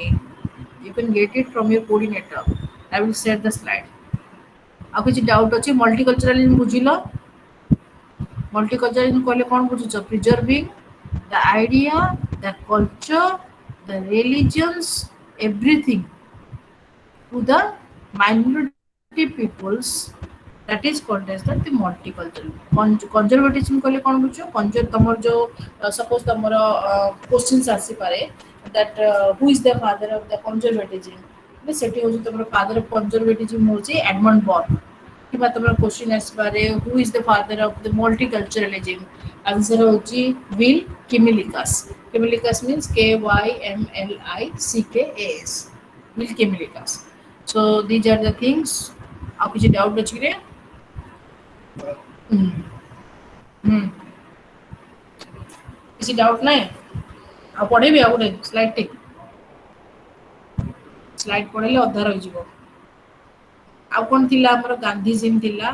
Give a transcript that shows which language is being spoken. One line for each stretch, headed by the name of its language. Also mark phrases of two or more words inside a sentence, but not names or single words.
English: You can get it from your coordinator. I will set the slide.
Odia: ଆଉ କିଛି ଡାଉଟ୍ ଅଛି? ମଲ୍ଟିକଲଚରାଲିଜମ୍ ବୁଝିଲ? ମଲ୍ଟିକଲଚରାଲିଜମ୍ କହିଲେ କ'ଣ ବୁଝୁଛ?
English: preserving the idea, the culture, the religions, everything to the minority peoples, that is called as the multicultural.
Odia: Conservatism କହିଲେ କ'ଣ ବୁଝୁଛ? ତମର ଯୋଉ ସପୋଜ ତମର କ୍ୱେଶ୍ଚିନ୍ସ ଆସିପାରେ
English: that who is the father of the conservatism,
Odia: ସେଠି ହେଉଛି ତମର
English: father of conservatism
Odia: ହେଉଛି ଏଡମଣ୍ଡ ବର୍ଗ। କିମ୍ବା ତମର କ୍ୱେଶ୍ଚିନ୍ ଆସିପାରେ
English: who is the father of the multiculturalism,
Odia: ଆନ୍ସର ହେଉଛି ୱିଲ୍ କିମିଲିକାସ୍। କିମିଲିକାସ୍ means KYMLICKAS, ୱିଲ୍ କିମିଲିକାସ୍।
English: So these are the things.
Odia: ଆଉ କିଛି ଡାଉଟ୍ ଅଛି କି? କିଛି ଡାଉଟ୍ ନାହିଁ? ଆଉ ପଢ଼େଇବି ଆଉ ଗୋଟେ ସ୍ଲାଇଡ୍ ପଢ଼େଇଲେ ଅଧା ରହିଯିବ। ଆଉ କ'ଣ ଥିଲା ଆମର? ଗାନ୍ଧିଜିମ୍ ଥିଲା।